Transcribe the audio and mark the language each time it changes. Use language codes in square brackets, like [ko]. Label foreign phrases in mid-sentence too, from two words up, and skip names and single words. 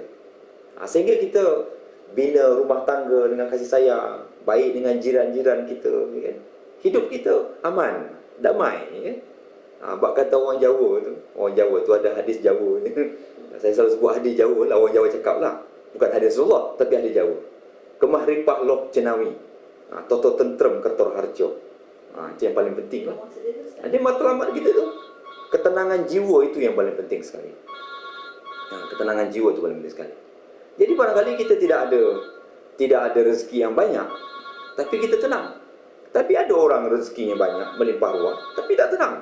[ms] Sehingga kita bina rumah tangga dengan kasih sayang, baik dengan jiran-jiran kita, ya kan? Hidup kita aman, damai, ya kan? Bak kata orang Jawa tu ada hadis Jawa. Saya selalu sebut hadis Jawa lah, orang Jawa cakap lah. Bukan hadis Rasulullah, tapi hadis Jawa. [jv] Kemah ripah loh cenawi, toto tentrem kertor harjo. [ms] Itu yang paling penting lah. Dia matlamat kita tu. Ketenangan jiwa itu yang paling penting sekali. Ketenangan jiwa itu paling penting sekali. Jadi barangkali kita tidak ada rezeki yang banyak, tapi kita tenang. Tapi ada orang rezekinya banyak, melimpah ruah, tapi tak tenang.